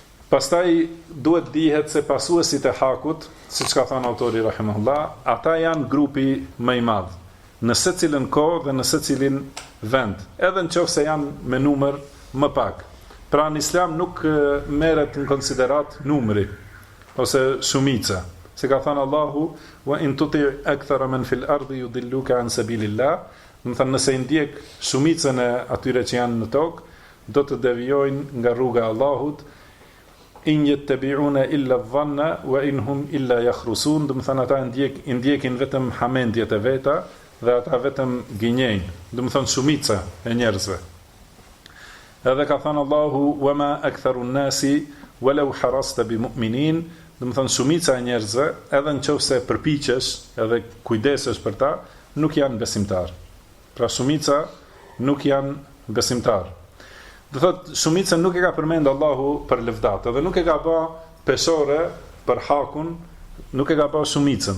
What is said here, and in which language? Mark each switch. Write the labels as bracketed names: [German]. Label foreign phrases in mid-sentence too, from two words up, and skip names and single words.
[Albanian] Pastaj duhet dihet se pasuesit e hakut, siç ka thënë autori rahimahullah, ata janë grupi më i madh në secilën kohë dhe në secilin vend, edhe nëse janë me numër më pak. Pra në Islam nuk merret në konsiderat numri ose shumica. Se ka thënë Allahu, [Arabic] وإن تطع أكثر من في الأرض يضلوك عن سبيل الله, [Albanian] do të thënë nëse i ndjek shumicën e atyre që janë në tokë, do të devijojnë nga rruga e Allahut. [Arabic] إن يتبعون إلا الظن وإن هم إلا يخرصون, [Albanian] do të thënë ata ndjekin vetëm hamendjet e veta dhe ata vetëm gënjejnë, do të thënë shumica e njerëzve. Edhe ka thënë Allahu, [Arabic] وما أكثر الناس ولو حرصت بمؤمنين, [Albanian] do të thënë shumica e njerëzve, edhe nëse përpiqesh, edhe kujdesesh për ta, nuk janë besimtar. Pra shumica nuk janë besimtar. Do thotë shumica nuk e ka përmend Allahu për lëvdat, edhe nuk e ka bë peshore për hakun, nuk e ka bë shumicën.